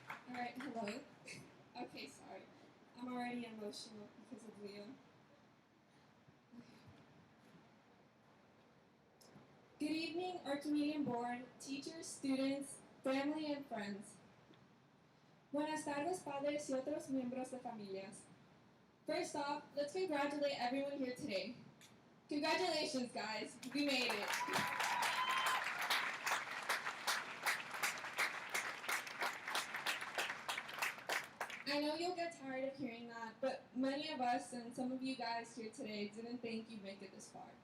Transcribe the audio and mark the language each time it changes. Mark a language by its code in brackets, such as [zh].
[en] Alright, hello. Okay, sorry. I'm already emotional because of Leo. Good evening, Archimedean Board, teachers, students, family, and friends. [es] Buenas tardes, padres y otros miembros de familias. [en] First off, let's congratulate everyone here today. Congratulations, guys. We made it. I know you'll get tired of hearing that, but many of us and some of you guys here today didn't think you'd make it this far.